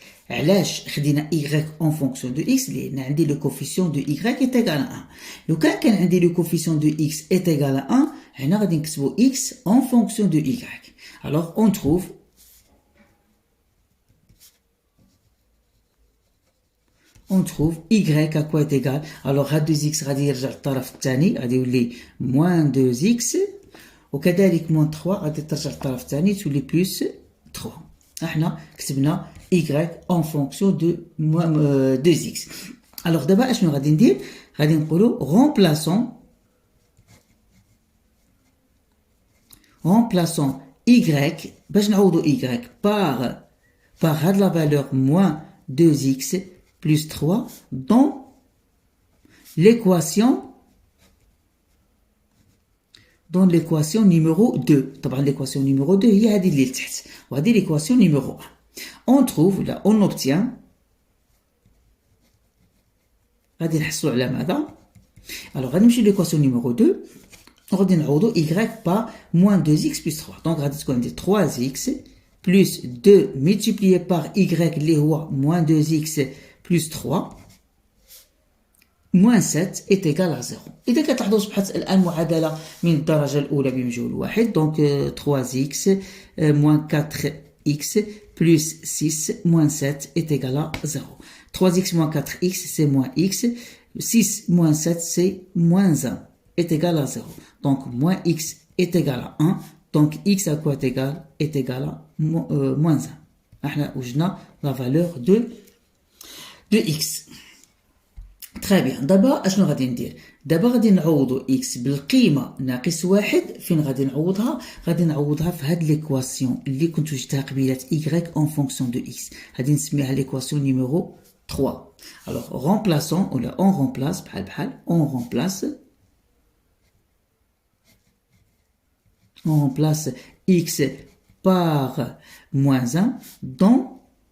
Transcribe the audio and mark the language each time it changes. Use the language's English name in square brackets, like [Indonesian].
[Arabic] علاش خدينا [French] Y en fonction de X؟ [Arabic] لأن عندي [French] le coefficient de Y est égal à 1. [Arabic] لو كان عندي [French] le coefficient de X est égal à 1 [Arabic] هنا غادي نكتبو [French] X en fonction de Y. alors on trouve Y à quoi est égal. [Arabic] alors هاد 2X غادي يرجع للطرف الثاني غادي يولي moins 2X وكذلك moins 3 غادي ترجع للطرف الثاني تولي plus 3. احنا كتبنا [French] Y en fonction de 2X. alors [Arabic] دابا اشنو غادي ندير؟ غادي نقولوا [French] remplaçons Y [Arabic] باش نعوضوا [French] Y par هاد la valeur moins 2X plus 3 dans l'équation numéro 2. [Arabic] طبعا [French] l'équation numéro 2 [Arabic] هي هذه اللي لتحت وهذه [French] l'équation numéro 1. on trouve là on obtient [Arabic] غادي نحصلوا على ماذا؟ [French] alors [Arabic] غادي نمشي [French] l'équation numéro 2 [Arabic] غادي نعوضوا [French] Y par moins 2X plus 3. donc [Arabic] غادي تكون عندي [French] 3X plus 2 multiplié par Y [Arabic] اللي هو [French] moins 2X plus 3 moins 7 est égal à 0. [Arabic] إذا كتلاحظوا أصبحت الآن معادلة من الدرجة الأولى بمجهول واحد. [French] donc 3X moins 4X plus 6 moins 7 est égal à 0. 3X moins 4X c'est moins X, 6 moins 7 c'est moins 1 est égal à 0. donc moins X est égal à 1. donc X à quoi est égal? est égal à moins 1. [Arabic] احنا وجدنا [French] la valeur de X. très bien. [Arabic] دابا اشنو غادي ندير؟ دابا غادي نعوضوا X بالقيمة ناقص 1. فين غادي نعوضها؟ غادي نعوضها في هاد ليكواسيون اللي كنت وجدتها قبيلات [French] Y en fonction de X. [Arabic] غادي نسميها ليكواسيون نيميرو 3. [French] alors remplaçons ولا on remplace بحال on remplace X par moins 1 dans